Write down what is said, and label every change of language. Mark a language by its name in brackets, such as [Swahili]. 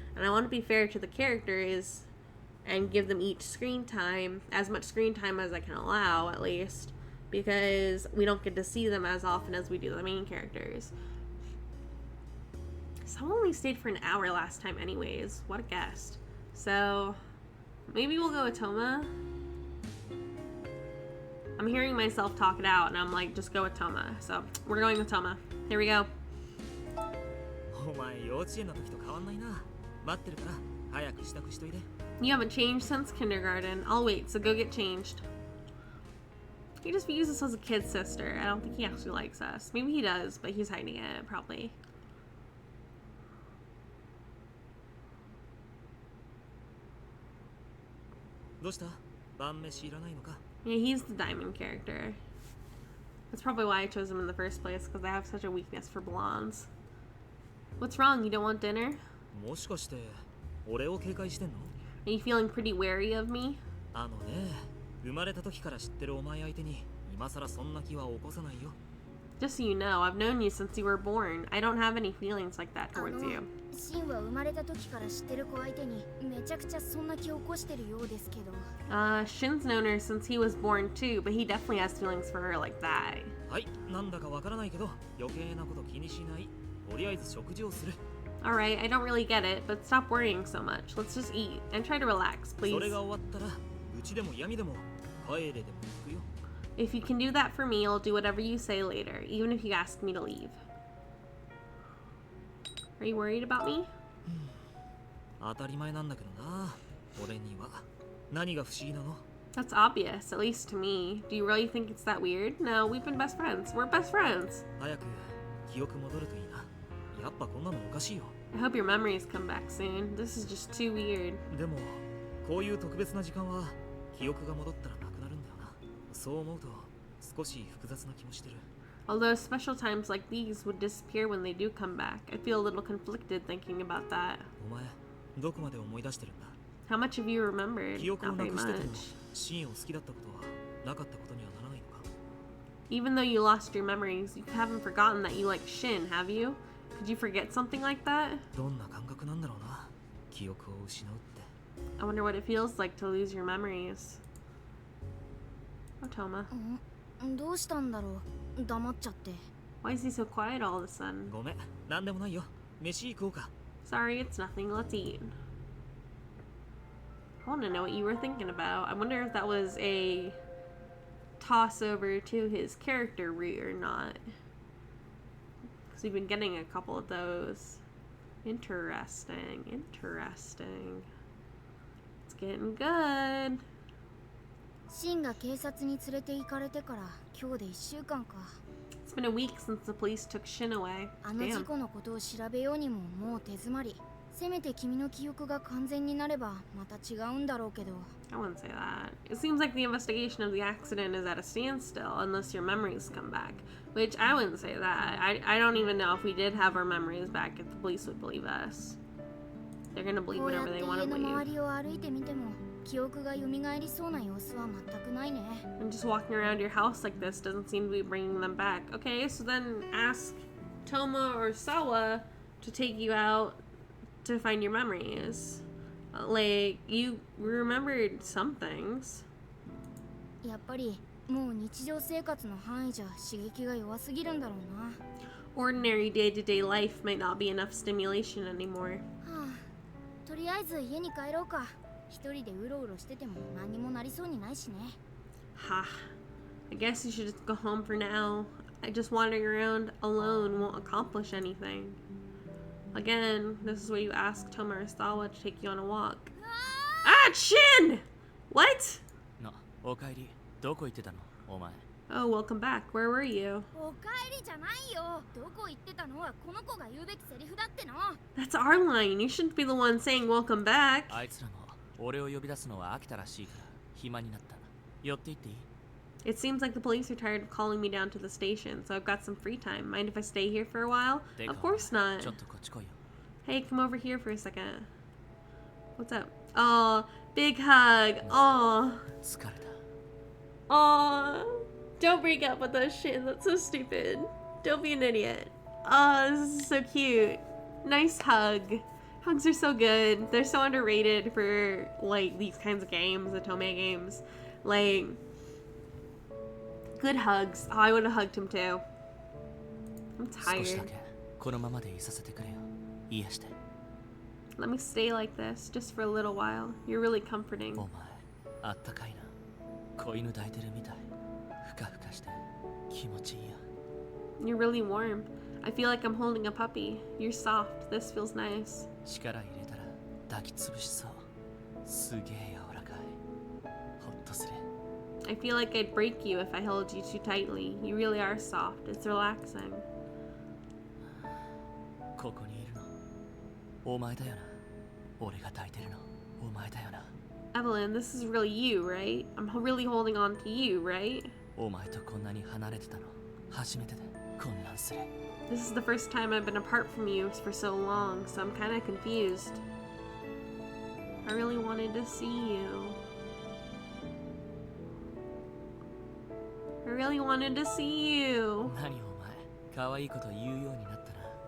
[English] And I want to be fair to the characters and give them each screen time, as much screen time as I can allow at least, because we don't get to see them as often as we do the main characters. Someone only stayed for an hour last time anyways. What a guest. So maybe we'll go with Toma. I'm hearing myself talk it out and I'm like, just go with Toma. So we're going with Toma. Here we go. [Japanese] お前幼稚園の時と変わんないな。待ってるから早く支度しといて。 [English] You haven't changed since kindergarten. I'll wait, so go get changed. He just views us as a kid sister. I don't think he actually likes us. Maybe he does, but he's hiding it, probably. [Japanese] どうした？晩飯いらないのか？ [English] Yeah, he's the diamond character. That's probably why I chose him in the first place, because I have such a weakness for blondes. What's wrong? You don't want dinner? [Japanese] もしかして俺を警戒してんの？ [English] Are you feeling pretty wary of me? [Japanese] あのね、生まれた時から知ってるお前相手に今さらそんな気は起こさないよ。 [English] Just so you know, I've known you since you were born. I don't have any feelings like that towards you. [Japanese] シンは生まれた時から知ってる子相手にめちゃくちゃそんな気を起こしてるようですけど。 [English] Shin's known her since he was born too, but he definitely has feelings for her like that. [Japanese] はい、なんだかわからないけど余計なこと気にしない。とりあえず食事をする。 [English] Alright, I don't really get it, but stop worrying so much. Let's just eat and try to relax, [Japanese] そ [English] please. [Japanese] れが終わったら、うちでも闇でも帰れでも行くよ。 [English] If you can do that for me, I'll do whatever you say later, even if you ask me to leave. Are you worried about me? [Japanese] 当たり前なんだけどな、俺には。何が不思議なの？ [English] That's obvious, at least to me. Do you really think it's that weird? No, we've been best friends. We're best friends. [Japanese] 早く記憶戻るといいな。やっぱこんなのおかしいよ。 [English] I hope your memories come back soon. This is just too weird. [Japanese] でも、こういう特別な時間は記憶が戻ったらなくなるんだよな。そう思うと少し複雑な気もしてる。 [English] Although special times like these would disappear when they do come back, I feel a little conflicted thinking about that. [Japanese] お前、どこまで思い出してるんだ？ [English] How much have you remembered? [Japanese] 記憶を [English] Not [Japanese] な [English] very [Japanese] くしてても [English] much. [Japanese] シーンを好きだったことはなかったことにはならないのか？ [English] Even though you lost your memories, you haven't forgotten that you like Shin, have you? Could you forget something like that? [Japanese] どんな感覚なんだろうな、記憶を失うって。 [English] I wonder what it feels like to lose your memories. Oh, Toma. [Japanese] どうしたんだろう。黙っちゃって。 [English] Why is he so quiet all of a sudden? [Japanese] ごめん、なんでもないよ。飯行こうか。 [English] Sorry, it's nothing. Let's eat. I want to know what you were thinking about. I wonder if that was a toss over to his character route or not. Because we've been getting a couple of those. Interesting. Interesting. It's getting good. [Japanese] シンが警察に連れて行かれてから今日で1週間か。 [English] It's been a week since the police took Shin away. [Japanese] あの事 [English] Damn. [Japanese] 故のことを調べようにももう手詰まり。せめて君の記憶が完全になればまた違うんだろうけど。 [English] I wouldn't say that. It seems like the investigation of the accident is at a standstill unless your memories come back. Which I wouldn't say that. I don't even know if we did have our memories back if the police would believe us. They're gonna believe [Japanese] こうやっ [English] whatever they [Japanese] 家 [English] want to [Japanese] の [English] believe. [Japanese] 周りを歩いてみても記憶が蘇りそうな様子は全くないね。 [English] And just walking around your house like this doesn't seem to be bringing them back. Okay, so then ask Toma or Sawa to take you out to find your memories. Like, you remembered some things. [Japanese] やっぱりもう日常生活の範囲じゃ刺激が弱すぎるんだろうな。 [English] Ordinary day-to-day life might not be enough stimulation anymore. [Japanese] はあ、とりあえず家に帰ろうか。一人でうろうろしてても何にもなりそうにないしね。 [English] Ha. I guess you should just go home for now. Just wandering around alone won't accomplish anything. Again, this is where you ask Toma or Sawa to take you on a walk. Ah, Shin! What? [Japanese] な、おかえり。どこ行ってたのお前？ [English] Oh, welcome back. Where were you? [Japanese] おかえりじゃないよ。どこ行ってたのはこの子が言うべきセリフだっての。 [English] That's our line. You shouldn't be the one saying welcome back. [Japanese] あいつらも俺を呼び出すのは飽きたらしいから暇になった。寄って行っていい？ [English] It seems like the police are tired of calling me down to the station, so I've got some free time. Mind if I stay here for a while? [Japanese] てか [English] Of course not. [Japanese] ちょっとこっち来いよ。 [English] Hey, come over here for a second. What's up? Oh, big hug. Oh, [Japanese] 疲れた。 [English] oh. Don't break up with us, Shin. That's so stupid. Don't be an idiot. Oh, this is so cute. Nice hug. Hugs are so good. They're so underrated for, like, these kinds of games, the Tome games. Like, good hugs. Oh, I would have hugged him too. I'm [Japanese] 少しだ [English] tired. [Japanese] けこのままでいさせてくれよ。癒して。 [English] Let me stay like this, just for a little while. You're really comforting. [Japanese] お前、あったかいな。子犬抱いてるみたい。ふかふかして気持ちいいや。 [English] You're really warm. I feel like I'm holding a puppy. You're soft. This feels nice. [Japanese] 力入れたら抱きつぶしそう。すげえ柔らかい。ほっとする。 [English] I feel like I'd break you if I held you too tightly. You really are soft. It's relaxing. [Japanese] ここにいるのお前だよな。俺が抱いてるのお前だよな。 [English] Evelyn, this is really you, right? I'm really holding on to you, right? [Japanese] お前とこんなに離れてたの初めてで。混乱する。 [English] This is the first time I've been apart from you for so long, so I'm kind of confused. I really wanted to see you. I really wanted to see you. [Japanese] 何お前、可愛いこと言うようになったな。